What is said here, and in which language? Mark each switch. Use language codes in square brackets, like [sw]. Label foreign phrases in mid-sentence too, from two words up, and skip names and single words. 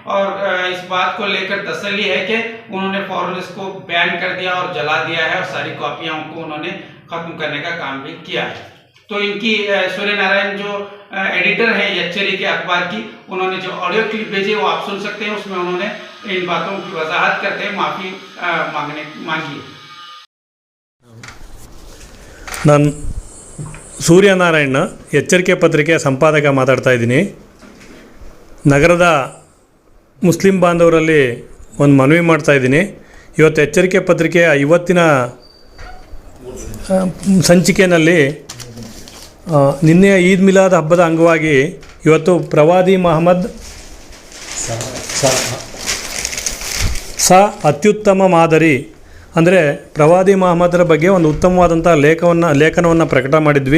[hi] और इस बात को लेकर तसल्ली है कि उन्होंने फौरन इसको बैन कर दिया और जला दिया है और सारी कॉपियां को उन्होंने खत्म करने का काम भी किया है। तो इनकी सूर्य नारायण जो एडिटर है एच्चरिके अखबार की, उन्होंने जो ऑडियो क्लिप भेजी वो आप सुन सकते हैं। उसमें उन्होंने इन बातों की वजाहत करते हैं माफी मांगी है। [kn] ನಾನು ಸೂರ್ಯನಾರಾಯಣ ಎಚ್ಚರಿಕೆ ಪತ್ರಿಕೆಯ ಸಂಪಾದಕ ಮಾತಾಡ್ತಾ ಇದ್ದೀನಿ. ನಗರದ ಮುಸ್ಲಿಂ ಬಾಂಧವರಲ್ಲಿ ಒಂದು ಮನವಿ ಮಾಡ್ತಾ ಇದ್ದೀನಿ. ಇವತ್ತು ಎಚ್ಚರಿಕೆ ಪತ್ರಿಕೆಯ ಇವತ್ತಿನ ಸಂಚಿಕೆಯಲ್ಲಿ ನಿನ್ನೆಯ ಈದ್ ಮಿಲಾದ್ ಹಬ್ಬದ ಅಂಗವಾಗಿ ಇವತ್ತು ಪ್ರವಾದಿ ಮೊಹಮ್ಮದ್ ಅತ್ಯುತ್ತಮ ಮಾದರಿ ಅಂದರೆ ಪ್ರವಾದಿ ಮಹಮ್ಮದರ ಬಗ್ಗೆ ಒಂದು ಉತ್ತಮವಾದಂಥ ಲೇಖನವನ್ನು ಪ್ರಕಟ ಮಾಡಿದ್ವಿ.